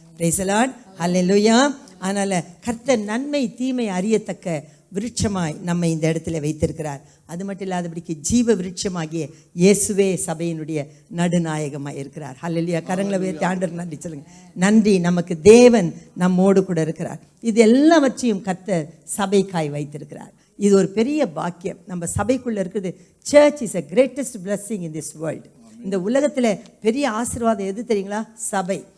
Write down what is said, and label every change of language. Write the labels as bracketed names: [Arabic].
[Tamil] Praise the Lord, ஹல்லேலூயா. அதனால் கர்த்தர் நன்மை தீமை அறியத்தக்க விருட்சமாய் நம்மை இந்த இடத்துல வைத்திருக்கிறார். அது மட்டும் இல்லாதபடிக்கு ஜீவ விருட்சமாகிய இயேசுவே சபையினுடைய நடுநாயகமாக இருக்கிறார். ஹல்லேலூயா. கரங்களை உயர்த்தி ஆண்டவருக்கு நன்றி சொல்லுங்க. நன்றி, நமக்கு தேவன் நம்மோடு கூட இருக்கிறார். இது எல்லாவற்றையும் கர்த்தர் சபைக்காய் வைத்திருக்கிறார். இது ஒரு பெரிய பாக்கியம். நம்ம சபைக்குள்ளே இருக்குது. [English] Church is a greatest blessing in this world. [Tamil] இந்த உலகத்தில் பெரிய ஆசீர்வாதம் எது தெரியுங்களா? சபை.